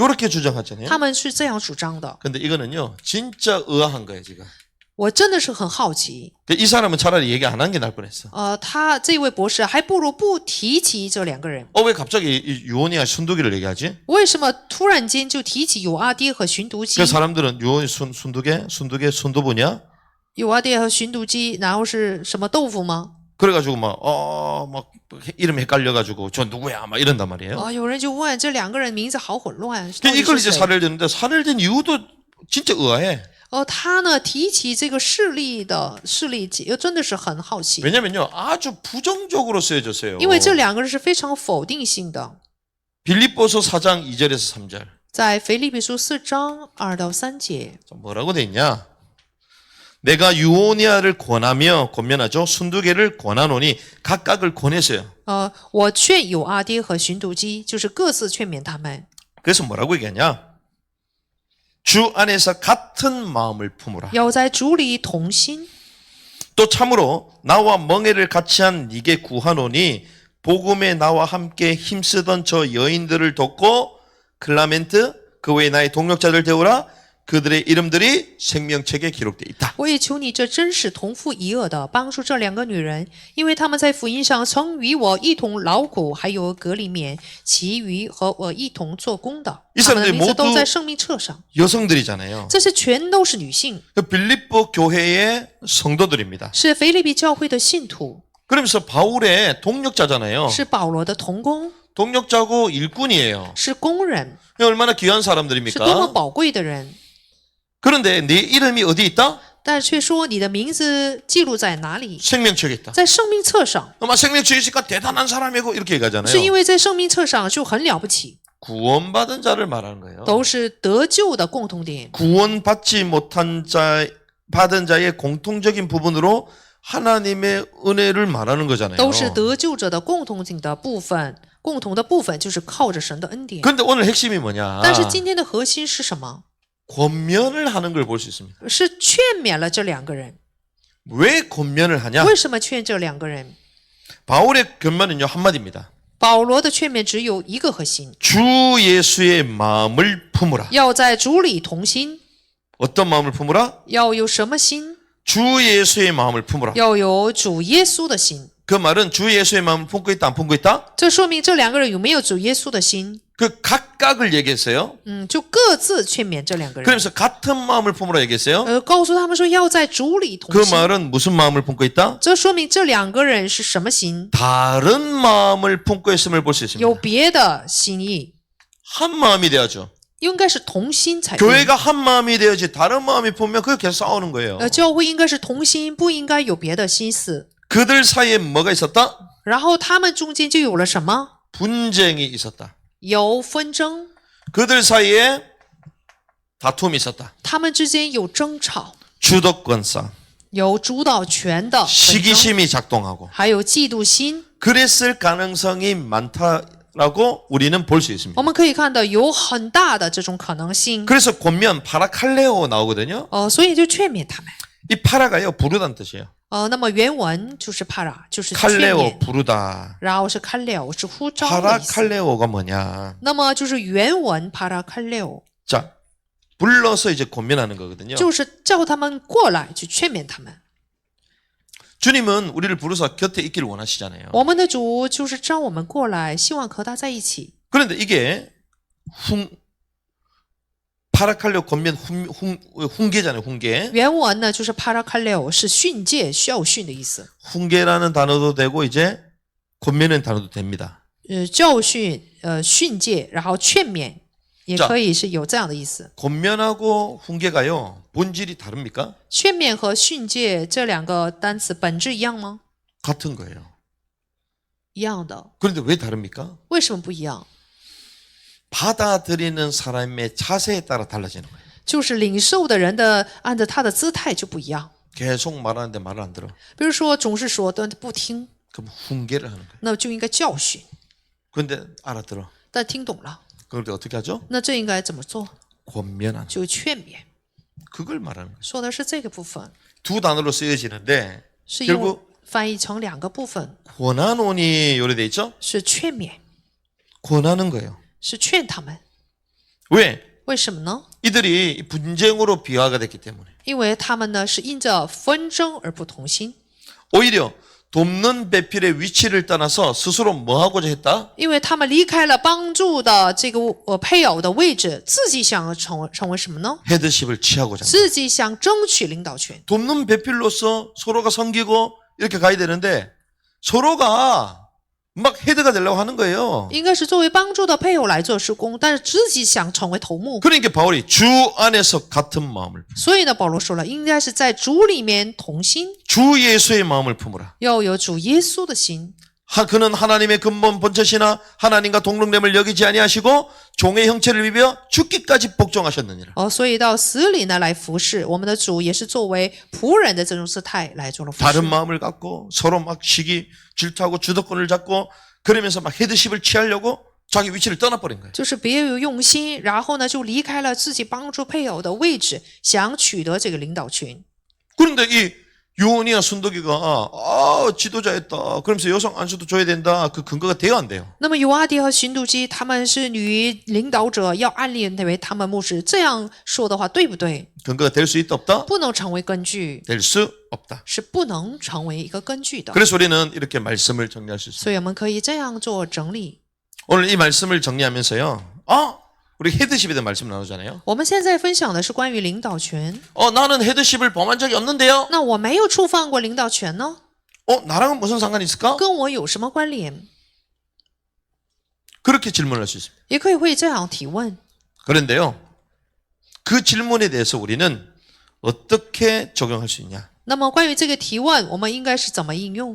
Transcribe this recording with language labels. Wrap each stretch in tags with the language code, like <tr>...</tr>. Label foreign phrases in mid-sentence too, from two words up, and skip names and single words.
<ko>요렇게 주장하잖아요.</ko> <zh>他们是这样主张的。</zh> <ko>근데 이거는요. 진짜 의아한 거예요, 지금.</ko> <zh>我真的是很好奇，</zh> <ko>이 사람은 차라리 얘기 안 한 게 나을 뻔했어.</ko> <zh>他这位博士还不如不提起这2个人，</zh> <ko>왜 갑자기 이 유오니아 순도계를 얘기하지?</ko> <zh>为什么突然间就提起有阿爹和寻犊基</zh> <ko>그 ？ 사람들은 유오니 순도계 순도부냐?</ko> <zh>有阿爹和寻犊基，然后是什么豆腐吗？</zh> <ko>그래가지고 막 이름 헷갈려가지고 저 누구야? 막 이런단 말이에요.</ko> <zh>有人就问这2个人名字好混乱，到</zh> <ko>근데</ko> <zh>底</zh> <ko>이걸</ko> <zh>是</zh> <ko>이제</ko> <zh>谁？</zh> <ko>사례를 드는데 사례를 든 이유도 진짜 의아해.</ko> <zh>他呢提起这个事例，真的是很好奇，</zh> <ko>왜냐면요, 아주 부정적으로 쓰여졌어요.</ko> <zh>因为这2个人是非常否定性的。</zh> <ko>빌립보서 4장 2절에서 3절.</ko> <zh>在腓立比书4章2到3节，</zh> <ko>뭐라고 돼 있냐? 내가 유오니아를 권면하죠. 순두개를 권하노니 각각을 권했어요.</ko> <zh>我劝有阿爹和寻犊基，就是各自劝勉他们。</zh> <ko>그래서 뭐라고 얘기하냐? 주 안에서 같은 마음을 품으라.</ko> <zh>要在主里同心，</zh> <ko>또 참으로 나와 멍에를 같이 한 네게 구하노니 복음에 나와 함께 힘쓰던 저 여인들을 돕고 클라멘트 그 외에 나의 동력자들 데우라. 그들의 이름들이 생명책에 기록되어 있다.</ko> <zh>我也求你这真是同父一轭的帮助这2个女人，因为她们在福音上曾与我一同劳苦，还有隔离免，其余和我一同做工的，她们的名字都在生命册上。</zh> <ko>여성들이잖아요.</ko> <zh>这些全都是女性，</zh> <ko>빌립보 교회의 성도들입니다.</ko> <zh>是腓立比教会的信徒，</zh> <ko>그러면서 바울의 동력자잖아요.</ko> <zh>是保罗的同工，</zh> <ko>동력자고 일꾼이에요.</ko> <zh>是工人，</zh> <ko>얼마나 귀한</ko> <zh>是多么</zh> <ko>사람들입니까?</ko> <zh>宝贵的人。</zh> <ko>그런데 내 이름이 어디 있다?</ko> <zh>但却说你的名字记录在哪里？</zh> <ko>생명책에 있다.</ko> <zh>在生命册上，</zh> <ko>아마 생명책에 있으니까 대단한 사람이고 이렇게</ko> <zh>是因</zh> <ko>얘기하잖아요.</ko> <zh>为在生命册上就很了不起，</zh> <ko>구원받은 자를 말하는 거예요.</ko> <zh>都是得救的共同点。</zh> <ko>구원받지 못한 받은 자의 공통적인 부분으로 하나님의 은혜를 말하는 거잖아요.</ko> <zh>都是得救者的共同性的部分，共同的部分就是靠着神的恩典。</zh> <ko>그런데 오늘 핵심이 뭐냐?</ko> <zh>但是今天的核心是什么？</zh> <ko>권면을 하는 걸 볼 수 있습니다.</ko> <zh>是劝勉了这两个人。</zh> <ko>왜 권면을 하냐?</ko> <zh>为什么劝这两个人？</zh> <ko>바울의 권면은요 한마디입니다.</ko> <zh>保罗的劝勉只有一个核心，</zh> <ko>주 예수의 마음을 품으라.</ko> <zh>要在主里同心。</zh> <ko>어떤 마음을 품으라?</ko> <zh>要有什么心？</zh> <ko>주 예수의 마음을 품으라.</ko> <zh>要有主耶稣的心。</zh> <ko>그 말은 주 예수의 마음을 품고 있다 안 품고 있다?</ko> <zh>这说明这两个人有没有主耶稣的心？</zh> <ko>그 각각을 얘기했어요.</ko> <zh>就各自劝勉这两个人。</zh> <ko>그러면서 같은 마음을 품으라 얘기했어요.</ko> <zh>告诉他们说要在主里同</zh> <ko>그</ko> <zh>心。</zh> <ko>말은 무슨 마음을 품고 있다?</ko> <zh>这说明这两个人是什么心？</zh> <ko>다른 마음을 품고 있음을 볼 수</ko> <zh>有</zh> <ko>있습니다.</ko> <zh>别的心意，</zh> <ko>한 마음이 돼야죠.</ko> <zh>应该是同心才对。</zh> <ko>교회가 한 마음이 돼야지 다른 마음이 품으면 그게 계속 싸우는 거예요.</ko> <zh>教会应该是同心，不应该有别的心思。</zh> <ko>그들 사이에 뭐가 있었다?</ko> <zh>然后他们中间就有了什么？</zh> <ko>분쟁이 있었다.</ko> <zh>有纷争，</zh> <ko>그들 사이에 다툼이 있었다.</ko> <zh>他们之间有争吵，</zh> <ko>주도권싸움,</ko> <zh>有主导权的纷争，</zh> <ko>시기심이 작동하고</ko> <zh>还有嫉妒心。</zh> <ko>그랬을 가능성이 많다라고 우리는 볼 수 있습니다.</ko> <zh>我们可以看到有很大的这种可能性。</zh> <ko>그래서 권면 파라칼레오 나오거든요.</ko> <zh>所以就劝勉他们。</zh> <ko>이 파라가요 부르다는 뜻이에요.</ko> <zh>那么原文就是帕拉，就是劝</zh> <ko>칼레오</ko> <zh>勉，</zh> <ko>부르다.</ko> <zh>然后是看了，是呼召的意思。</zh> <ko>파라칼레오가 뭐냐?</ko> <zh>那么就是原文帕拉看了，</zh> <ko>자, 불러서 이제 권면하는 거거든요.</ko> <zh>就是叫他们过来去劝勉他们。</zh> <ko>주님은 우리를 부르셔 곁에 있기를 원하시잖아요.</ko> <zh>我们的主就是召我们过来，希望和他在一起。</zh> <ko>그런데 이게 파라칼레오 권면 훈계잖아요. 훈계.</ko> <zh>原文呢就是帕拉看了，是训诫、教训的意思。</zh> <ko>훈계라는 단어도 되고 이제 권면은 단어도 됩니다.</ko> <zh>教训、训诫，然后劝勉，也</zh> <ko>자</ko> <zh>可以是有这样的意思。</zh> <ko>권면하고 훈계가요 본질이 다릅니까?</ko> <zh>劝勉和训诫这两个单词本质一样吗？</zh> <ko>같은 거예요.</ko> <zh>一样的。</zh> <ko>그런데 왜 다릅니까?</ko> <zh>为什么不一样？</zh> <ko>받아들이는 사람의 자세에 따라 달라지는 거예요.</ko> <zh>就是领受的人的按照他的姿态就不一样。</zh> <ko>계속 말하는데 말을 안 들어.</ko> <zh>比如说总是说但不听，</zh> <ko>그럼 훈계를 하는 거예요.</ko> <zh>那就应该教训。</zh> <ko>그런데 알아들어.</ko> <zh>但听懂了，</zh> <ko>그런데 어떻게 하죠?</ko> <zh>那这应该怎么做？</zh> <ko>권면하는.</ko> <zh>就劝勉，</zh> <ko>그걸 말하는 거예요.</ko> <zh>说的是这个部分，</zh> <ko>두 단어로 쓰여지는데</ko> <zh>是用</zh> <ko>결국</ko> <zh>翻译成两个部分，</zh> <ko>권한원이 요래돼 있죠?</ko> <zh>是劝勉，</zh> <ko>권하는 거예요.</ko> <zh>是劝他们。</zh> <ko>왜?</ko> <zh>为什么呢？</zh> <ko>이들이 분쟁으로 비화가 됐기 때문에.</ko> <zh>因为他们呢是因着纷争而不同心，</zh> <ko>오히려 돕는 배필의 위치를 떠나서 스스로 뭐 하고자 했다?</ko> <zh>因为他们离开了帮助的这个配偶的位置，自己想成为什么呢？</zh> <ko>헤드십을 취하고자 합니다.</ko> <zh>自己想争取领导权。</zh> <ko>돕는 배필로서 서로가 섬기고 이렇게 가야 되는데 서로가 막 헤드가 되려고 하는 거예요.</ko> <zh>应该是作为帮助的配偶来做施工，但是自己想成为头目。</zh> <ko>그러니까 바울이 주 안에서 같은 마음을</ko> <zh>所以呢，保罗说了，应该是在主里面同心，</zh> <ko>주 예수의 마음을 품으라.</ko> <zh>要有主耶稣的心。</zh> <ko>그는 하나님의 근본 본체시나 하나님과 동등됨을 여기지 아니하시고 종의 형체를 입어 죽기까지 복종하셨느니라.</ko> <zh>所以到死里呢来服侍我们的主，也是作为仆人的这种姿态来做了服</zh> <ko>다른</ko> <zh>侍。</zh> <ko>마음을 갖고 서로 막 시기 질투하고 주도권을 잡고 그러면서 막 헤드십을 취하려고 자기 위치를 떠나버린 거예요.</ko> <zh>就是别有用心，然后呢就离开了自己帮助配偶的位置，想取得这个领导权。</zh> <ko>그런데 이 요원이와 순덕이가 지도자였다. 그러면서 여성 안수도 줘야 된다. 그 근거가 돼요 안 돼요?</ko> <zh>那么尤阿迪和寻笃基他们是女领导者，要按立为他们牧师，这样说的话对不对？</zh> <ko>근거가 될 수 있다 없다?</ko> <zh>不能成为根据，</zh> <ko>될 수 없다.</ko> <zh>是不能成为一个根据的。</zh> <ko>그래서 우리는 이렇게 말씀을 정리할 수 있습니다.</ko> <zh>所以我们可以这样做整理。</zh> <ko>오늘 이 말씀을 정리하면서요. 우리 헤드십에 대한 말씀 나누잖아요.</ko> <zh>我们现在分享的是关于领导权。</zh> <ko>나는 헤드십을 범한 적이 없는데요.</ko> <zh>那我没有触犯过领导权呢，</zh> <ko>나랑은 무슨 상관이 있을까?</ko> <zh>跟我有什么关联？</zh> <ko>그렇게 질문할 수 있습니다.</ko> <zh>也可以会这样提问。</zh> <ko>그런데요. 그 질문에 대해서 우리는 어떻게 적용할 수 있냐?</ko> <zh>那么关于这个提问，我们应该是怎么应用？</zh>